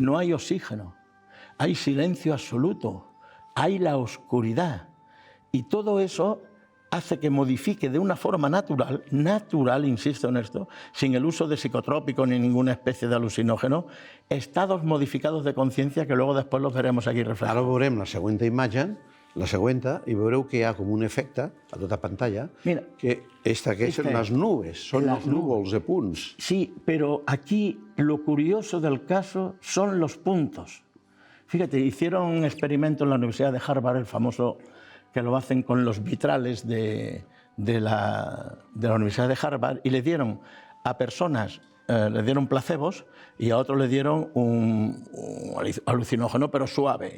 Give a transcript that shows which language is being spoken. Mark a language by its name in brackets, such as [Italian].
[Spanish] No hay oxígeno, hay silencio absoluto, hay la oscuridad. Y todo eso hace que modifique de una forma natural, insisto en esto, sin el uso de psicotrópicos ni ninguna especie de alucinógeno, estados modificados de conciencia que luego después los veremos aquí reflejados. [Catalan] Ara veurem la següent imatge, i veureu que hi ha com un efecte a tota pantalla, que són les nubes, són els núvols de punts. [Spanish] Sí, pero aquí lo curioso del caso son los puntos. Fíjate, hicieron un experimento en la Universidad de Harvard, el famoso, que lo hacen con los vitrales de la Universidad de Harvard, y le dieron a personas, le dieron placebos y a otros le dieron un alucinógeno, pero suave.